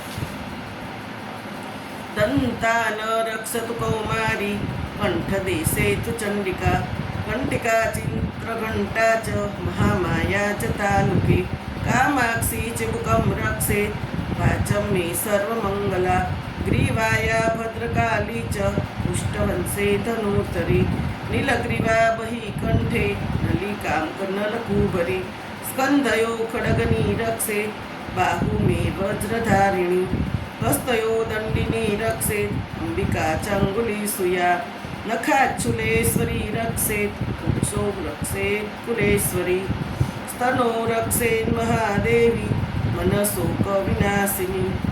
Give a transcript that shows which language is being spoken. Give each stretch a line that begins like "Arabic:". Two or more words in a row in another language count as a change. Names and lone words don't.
Sanskrit: दंतान रक्षतु कौमारी कंठदेशे तु चंडिका. कंटिका चित्रघंटा च महामाया च तालुके. कामाक्षी चिबुकम रक्षेत वाचम मे सर्वमंगला. ग्रीवाया भद्रकाली च पुष्टवंशे धनुर्धरी नीलग्रीवा बहिकण्ठे नलिकां कर्णलकूबरी स्कन्धयो खड्गनी रक्षे बाहु मे वज्रधारिणी हस्तयो दण्डिनी रक्षेत् अंबिका चाङ्गुलीसूया नखाच्छूलेश्वरी रक्षेत् कुक्षो रक्षेत् कुलेश्वरी स्तनो रक्षेन् महादेवी मनशोकविनाशिनी